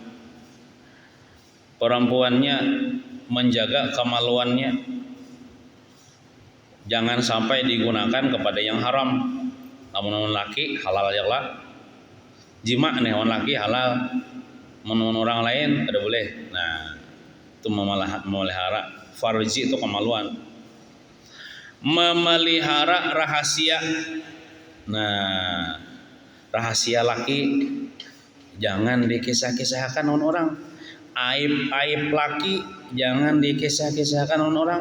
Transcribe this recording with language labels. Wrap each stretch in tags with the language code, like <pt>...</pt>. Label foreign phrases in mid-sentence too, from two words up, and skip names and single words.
<id>Perempuannya menjaga kemaluannya, jangan sampai digunakan kepada yang haram. Namun laki halal ya Allah, jima nih orang laki halal, menurut orang lain tidak boleh. Nah, itu memelihara farji itu kemaluan. Memelihara rahasia. Nah, rahasia laki jangan dikisah-kisahkan dengan orang. Aib laki jangan dikisah-kisahkan dengan orang.</id>